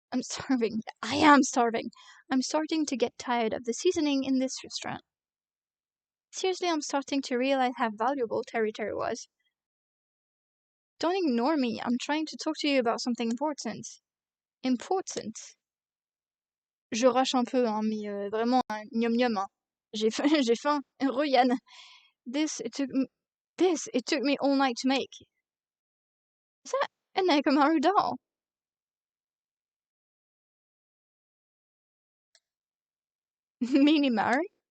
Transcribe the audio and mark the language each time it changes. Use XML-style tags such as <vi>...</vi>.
<en>I am starving. I'm starting to get tired of the seasoning in this restaurant. Seriously, I'm starting to realize how valuable territory was. Don't ignore me. I'm trying to talk to you about something important. Important.</en> <fr>Je rush un peu, hein, mais vraiment, gnom gnom. Hein. J'ai faim. Yann.</fr> <en>It took me all night to make. Is that a Nekomaru doll? Minimaru?</en>